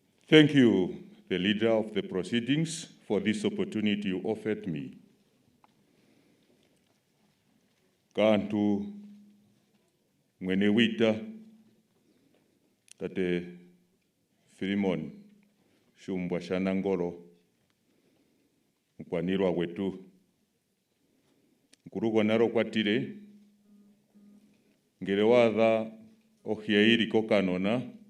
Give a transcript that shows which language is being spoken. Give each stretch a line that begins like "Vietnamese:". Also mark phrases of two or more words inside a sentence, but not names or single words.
English: Thank you, the leader of the proceedings, for this opportunity you offered me.
Kwangali: Kantu mwene wita tate Filimon shumbwa shanangolo mkwanirwa wetu nkurugo naro kwatire ngere watha ohiairi kokanona